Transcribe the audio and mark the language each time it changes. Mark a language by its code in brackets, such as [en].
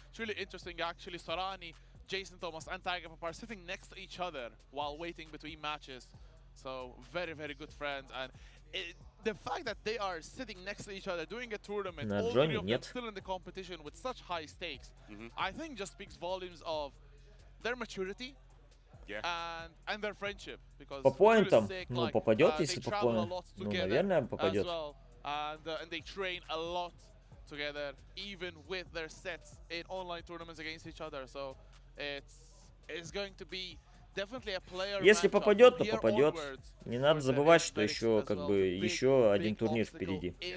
[en] It's really interesting, actually. Sorani, Jason Thomas, and Tiger Pop are sitting next to each other while waiting between matches. So very, very good friends, and the fact that they are sitting next to each other doing a tournament, all three of them still in the competition with such high stakes, I think just speaks volumes of their maturity and their friendship. Because [ru] по поинтам, ну попадет, если по поинтам, ну наверное попадет. [en] And they train a lot together, even with their sets in online tournaments against each other. So it's going to be. [ru] Если попадет, то попадет. Не надо забывать, что еще как бы еще один турнир впереди.